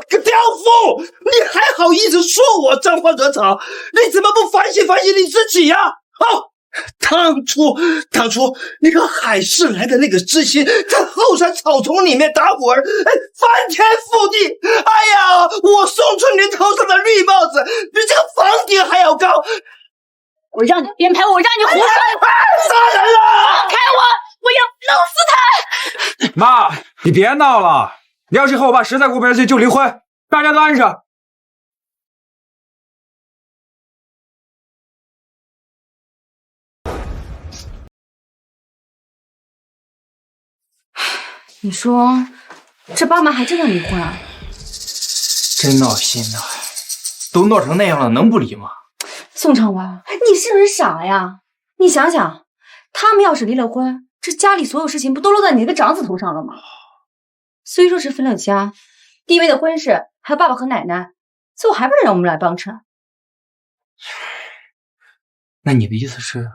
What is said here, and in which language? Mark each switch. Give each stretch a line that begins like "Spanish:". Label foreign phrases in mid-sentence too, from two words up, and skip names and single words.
Chinese: 个刁妇，你还好意思说我沾花惹草？你怎么不反省反省你自己呀？当初那个海市来的那个知心，在后山草丛裡面打滚，翻天覆地。哎呀，我宋春林頭上的綠帽子比這個房頂還要高。我讓你編排，我讓你胡說！殺人了！放開我！我要弄死他！媽，你別鬧了。你要是和我爸實在過不下去，就離婚，大家都安生。你說這爸媽還真的離婚啊？真鬧心吶！都鬧成那樣了，能不離嗎？宋長文，你是不是傻呀？你想想，他們要是離了婚，這家裡所有事情不都落在你那個長子頭上了嗎？雖說是分了家，弟妹的婚事還有爸爸和奶奶，最後還不是讓我們來幫襯？那你的意思是？